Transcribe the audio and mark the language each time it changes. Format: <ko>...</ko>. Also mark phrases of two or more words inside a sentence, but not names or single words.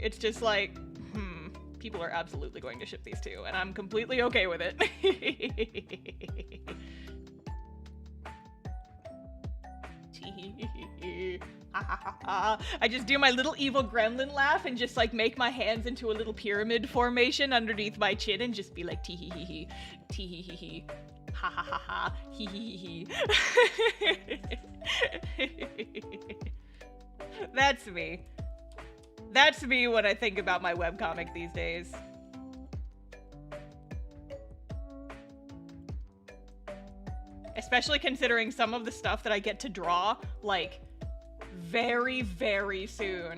<en>It's just like, people are absolutely going to ship these two, and I'm completely okay with it. I just do my little evil gremlin laugh and just like make my hands into a little pyramid formation underneath my chin and just be like tee hee hee tee hee hee ha ha ha ha hee hee hee. That's me. That's me when I think about my webcomic these days. Especially considering some of the stuff that I get to draw, like, very, very soon.</en>